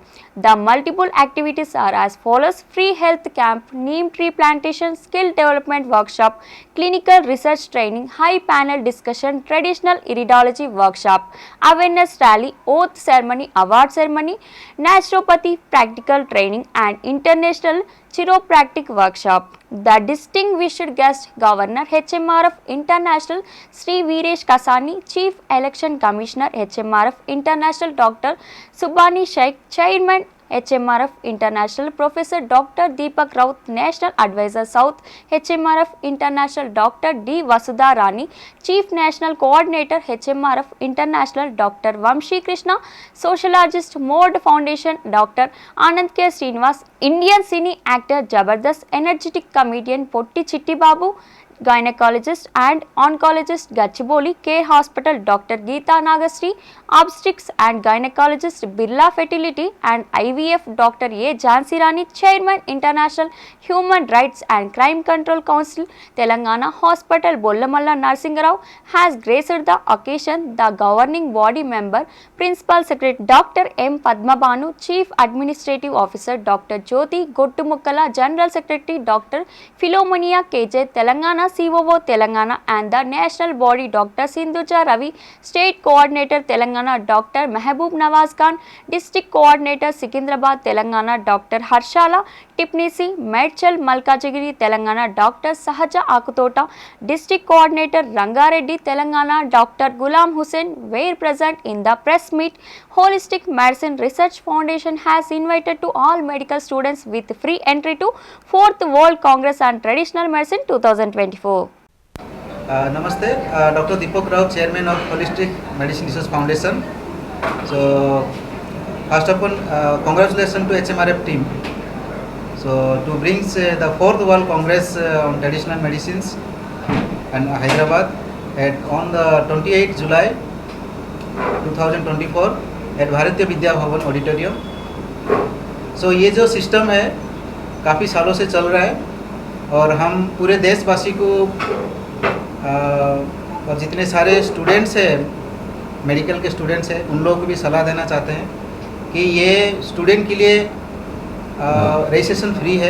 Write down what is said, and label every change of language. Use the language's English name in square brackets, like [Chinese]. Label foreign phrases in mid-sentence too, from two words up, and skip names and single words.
[English] The multiple activities are as follows: free health camp, neem tree plantation, skill development workshop, clinical research training, high panel discussion, traditional iridology workshop, awareness rally, oath ceremony, award ceremony, naturopathy practical training and international chiropractic workshop. The distinguished guest, Governor HMRF International Sri Veeresh Kasani, Chief Election Commissioner HMRF International Dr. Subhani Sheikh, Chairman HMRF International Professor Dr. Deepak Raut, National Advisor South HMRF International Dr. D. Vasudha Rani, Chief National Coordinator HMRF International Dr. Vamshi Krishna, Sociologist Mode Foundation Dr. Anand K. Srinivas, Indian cine actor Jabardast, energetic comedian Potti Chitti Babu, gynecologist and oncologist Gachiboli Care Hospital Dr. Geeta Nagastri, obstetrics and gynecologist Birla Fertility and IVF Dr. A. Jhansi Rani, Chairman International Human Rights and Crime Control Council Telangana Hospital Bollamalla Narsingarao has graced the occasion. The governing body member, Principal Secretary Dr. M. Padmabhanu, Chief Administrative Officer Dr. Jyoti Gottumukala, General Secretary Dr. Philomenia KJ, Telangana COO Telangana and the national body Dr. Sindhuja Ravi, State Coordinator Telangana Dr. Mehboob Nawaz Khan, District Coordinator Sikindrabad Telangana Dr. Harshala Tipnisi, Medchal Malkajagiri Telangana Dr. Sahaja Akutota, District Coordinator Rangareddy Telangana Dr. Gulam Hussain were present in the press meet. Holistic Medicine Research Foundation has invited to all medical students with free entry to 4th World Congress on Traditional Medicine 2024. Namaste, Dr. Deepak Raut, Chairman of Holistic Medicine Research Foundation. So, first of all, congratulations to HMRF team. So, to bring the 4th World Congress on Traditional Medicines and Hyderabad on the 28 July 2024 at भारतीय विद्या भवन ऑडिटोरियम. [Hindi] सो ये जो सिस्टम है काफ़ी सालों से चल रहा है और हम पूरे देशवासी को और जितने सारे स्टूडेंट्स हैं, मेडिकल के स्टूडेंट्स हैं, उन लोगों को भी सलाह देना चाहते हैं कि ये स्टूडेंट के लिए [English] registration free [Hindi] है.